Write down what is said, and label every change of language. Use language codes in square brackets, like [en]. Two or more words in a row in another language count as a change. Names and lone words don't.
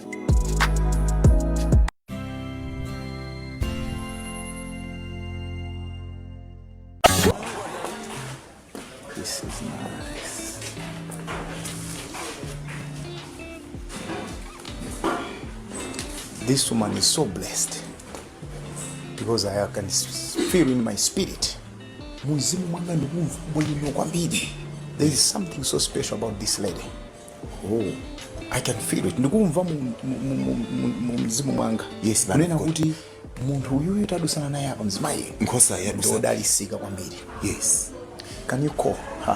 [en] This is nice. This woman is so blessed because I can feel in my spirit. [ny] Muzimu mwanga ndugu kwambiri. [en] There is something so special about this lady. Oh, I can feel it. [ny] Ndikumva mu mzimu mwanga. Yes, manena kuti munthu uyuyu tadusana naye apa mzimayi. Nkhosa yadusana. Ndodalisika kwambiri. [en] Yes. Can you call her?